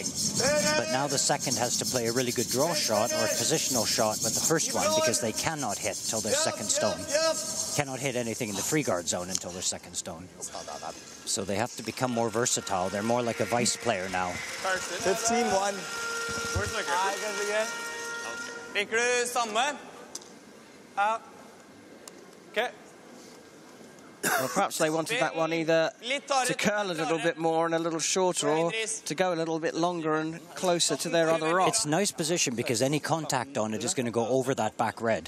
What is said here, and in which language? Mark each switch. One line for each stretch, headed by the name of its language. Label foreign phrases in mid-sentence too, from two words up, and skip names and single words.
English: But now the second has to play a really good draw shot or a positional shot with the first one, because they cannot hit till their second stone. Cannot hit anything in the free guard zone until their second stone. So they have to become more versatile. They're more like a vice player now. 15-1. Where's my grip?
Norwegian: Liker du samme?
English: Okay. Well, perhaps they wanted that one either to curl a little bit more and a little shorter, or to go a little bit longer and closer to their other rock. It's a nice position because any contact on it is going to go over that back red.